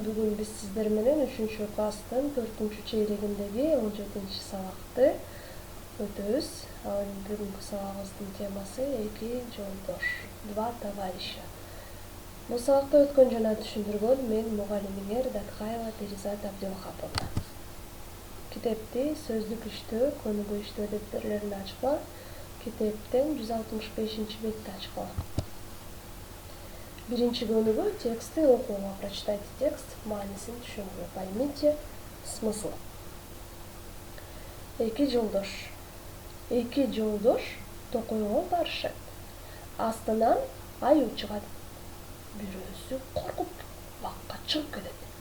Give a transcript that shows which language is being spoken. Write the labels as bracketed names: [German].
[Kyrgyz] Бүгүн биз сиздер менен 3 класстын 4 чейрегиндеги 17 сабакты өтөбүз. Ал эми бүгүнкү сабагыбыздын темасы эки жолдош, [Russian] два товарища. [Kyrgyz] Бул сабакты өткөн жана түшүндүргөн мен мугалимиңер Даткаева Перизат Абдылхаповна. Китепти сөздүк иштөө, көнүгүү иштөө дептерlerini ачкыла. Китептен 165 бетти ачкыла. Биринчи көнүгүү текстти окууга. [Russian] Прочитайте текст, [Kyrgyz] маанисин түшүнүүгө. [Russian] Поймите смысл. [Kyrgyz] Эки жолдош. Эки жолдош токойго барышат. Астынан аюу чыгат. Бирөөсү коркуп бакка чыгып кетет.